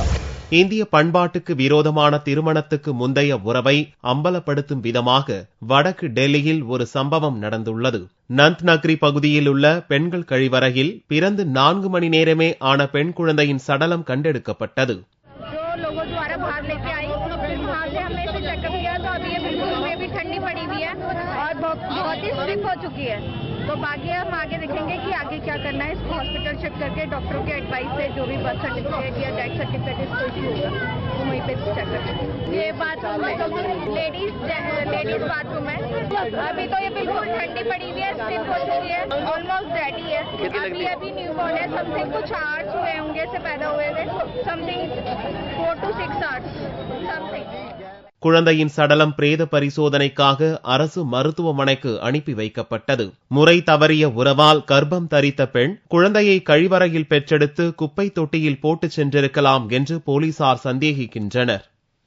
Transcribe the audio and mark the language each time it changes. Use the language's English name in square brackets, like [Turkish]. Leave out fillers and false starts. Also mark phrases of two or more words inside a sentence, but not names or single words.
[Tamil] இந்திய பண்பாட்டுக்கு விரோதமான திருமணத்துக்கு முந்தைய உறவை அம்பலப்படுத்தும் விதமாக வடக்கு டெல்லியில் ஒரு சம்பவம் நடந்துள்ளது. நந்த் நக்ரி பகுதியில் உள்ள பெண்கள் கழிவறையில் பிறந்து 4 மணி நேரமே ஆன பெண் குழந்தையின் சடலம் கண்டெடுக்கப்பட்டது. [Hindi] तो बाकी हम आगे देखेंगे कि आगे क्या करना है. इसको हॉस्पिटल चेक करके डॉक्टरों के एडवाइस से जो भी [English] birth certificate [Hindi] या [English] death certificate [Hindi] इसको इशू होगा वो वहीं पे चेक करेंगे. ये बाथरूम है, [English] ladies bathroom [Hindi] है. अभी तो ये बिल्कुल ठंडी पड़ी हुई है, स्टिफ हो चुकी है, [English] almost ready [Hindi] है. अभी [English] new born [Hindi] है, समथिंग कुछ आवर्स हुए होंगे से पैदा हुए थे, [English] something 4 to 6 hours something. [Tamil] குழந்தையின் சடலம் பிரேத பரிசோதனைக்காக அரசு மருத்துவமனைக்கு அனுப்பி வைக்கப்பட்டது. முறை தவறிய உறவால் கர்ப்பம் தரித்த பெண் குழந்தையை கழிவறையில் பெற்றெடுத்து குப்பை தொட்டியில் போட்டுச் சென்றிருக்கலாம் என்று போலீசார் சந்தேகிக்கின்றனர்.